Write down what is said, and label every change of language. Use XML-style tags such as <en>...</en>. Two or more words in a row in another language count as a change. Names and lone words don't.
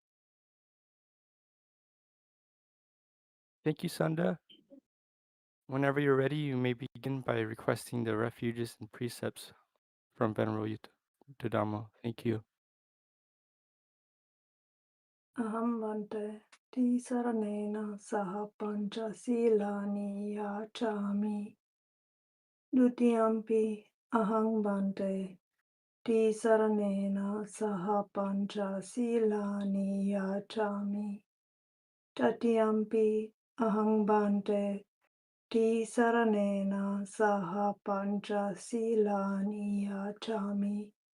<en>Thank you, Sunda. Whenever you're ready, you may begin by requesting the refuges and precepts from Venerable Yuttadhammo. Thank you.</en> <pi>Aham Bante Tisaranena Saha Pancha Silani Yachami Dutiyampi Aham Bante Tisaranena Saha Pancha Silani Yachami Tatiyampi Aham Bante Tisaranena Saha Pancha Silani Yachami.</pi>